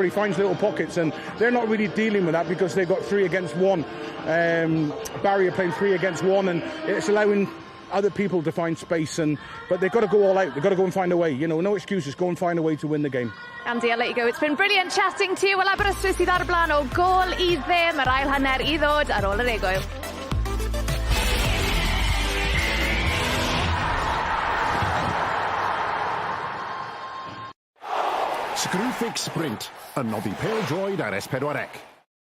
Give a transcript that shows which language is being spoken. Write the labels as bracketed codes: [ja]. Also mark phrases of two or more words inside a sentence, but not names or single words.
[en] He finds little pockets, and they're not really dealing with that because they've got 3 against 1. Barry are playing 3 against 1, and it's allowing other people to find space, but they've got to go all out. They've got to go and find a way. You know, no excuses. Go and find a way to win the game. Andy, I'll let you go. It's been brilliant chatting to you. [cy] Wel, Aberystwyth sydd ar y blaen o gol I ddim, yr ail hanner I ddod ar ôl yr egwyl. Screwfix Sprint, yn noddi pêl-droed ar S4C.